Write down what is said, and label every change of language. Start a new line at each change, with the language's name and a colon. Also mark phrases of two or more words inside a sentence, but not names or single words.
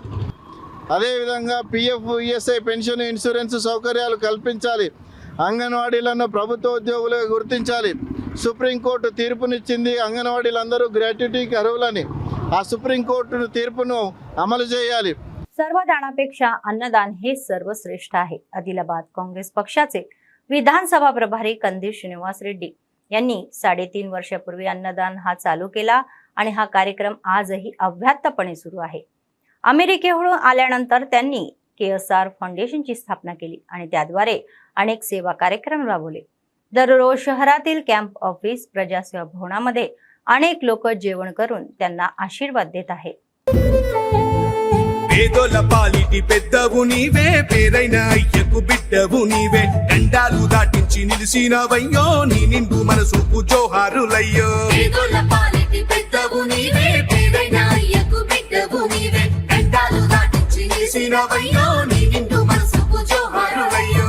Telugu: అదేవిధంగా పిఎఫ్, ఈఎస్ఐ, పెన్షన్, ఇన్సూరెన్స్ సౌకర్యాలు కల్పించాలి, అంగన్వాడీలను ప్రభుత్వ ఉద్యోగులుగా గుర్తించాలి. సుప్రీంకోర్టు తీర్పునిచ్చింది, అంగన్వాడీలందరూ గ్రాట్యుటీకి అర్హులని. ఆ సుప్రీంకోర్టు తీర్పును अमल చేయాలి.
Marathi: सर्वदानापेक्षा अन्नदान हे सर्वश्रेष्ठ आहे. आदिलाबाद काँग्रेस पक्षाचे विधानसभा प्रभारी कंदील श्रीनिवास रेड्डी यांनी 3.5 वर्षापूर्वी अन्नदान हा चालू केला आणि हा कार्यक्रम आजही अव्याहतपणे सुरू आहे. अमेरिकेहून आल्यानंतर त्यांनी KSR फाउंडेशनची स्थापना केली आणि त्याद्वारे अनेक सेवा कार्यक्रम राबवले. दररोज शहरातील
English: camp office,
Marathi: प्रजासेवा भवनामध्ये अनेक लोक जेवण करून त्यांना आशीर्वाद देत आहेत.
Telugu: పేదోల పాలిటి పెద్దవు నీవే, పేరైన అయ్యకు బిడ్డవు నీవే, దండాలు దాటించి నిలిసినవయ్యో, నీ నిండు మనసుకు జోహారులయ్యో. పేదోల పాలిటి పెద్దవు నీవే, పేరైన అయ్యకు బిడ్డవు నీవే, దండాలు దాటించి నిలిసినవయ్యో, నీ నిండు మనసుకు జోహారులయ్యో.